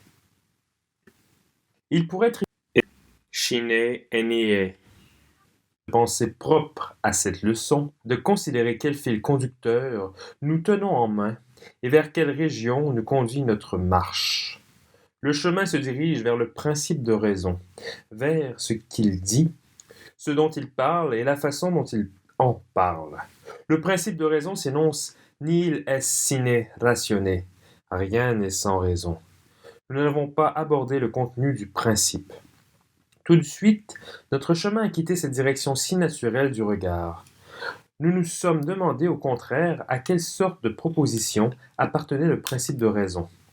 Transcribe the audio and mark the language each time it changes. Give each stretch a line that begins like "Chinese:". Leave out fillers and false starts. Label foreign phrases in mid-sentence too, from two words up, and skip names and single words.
French: Il pourrait être Shine Enie, pensée propre à cette leçon, de considérer quel fil conducteur nous tenons en main et vers quelle région nous conduit notre marche. Le chemin se dirige vers le principe de raison, vers ce qu'il dit, ce dont il parle et la façon dont il en parle. Le principe de raison s'énonce
Latin: nihil est sine ratione,
French: rien n'est sans raison. Nous n'avons pas abordé le contenu du principe. Tout de suite, notre chemin a quitté cette direction si naturelle du regard. Nous nous sommes demandé au contraire à quelle sorte de proposition appartenait le principe de raison.